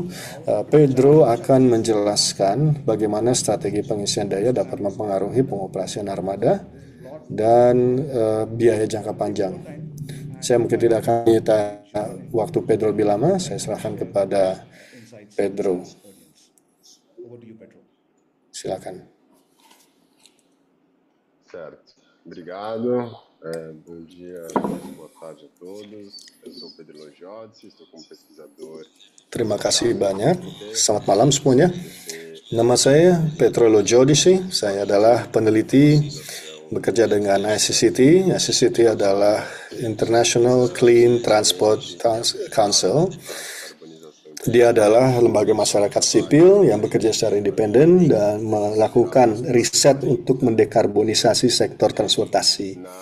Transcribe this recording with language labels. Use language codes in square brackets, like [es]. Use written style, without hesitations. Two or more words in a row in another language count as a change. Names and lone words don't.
[id] Pedro akan menjelaskan bagaimana strategi pengisian daya dapat mempengaruhi pengoperasian armada dan biaya jangka panjang. Saya mungkin tidak akan menyita waktu Pedro lebih lama. Saya serahkan kepada Pedro. Silakan. [pt] Certo. Obrigado. Bom dia, boa tarde a todos. Eu sou Pedro Logiodice, estou como pesquisador. [id] Terima kasih banyak. Selamat malam semuanya. Nama saya Pedro Logiodice. Saya adalah peneliti bekerja dengan ICCT. ICCT adalah International Clean Transport Council. Dia adalah lembaga masyarakat sipil yang bekerja secara independen dan melakukan riset untuk mendekarbonisasi sektor transportasi.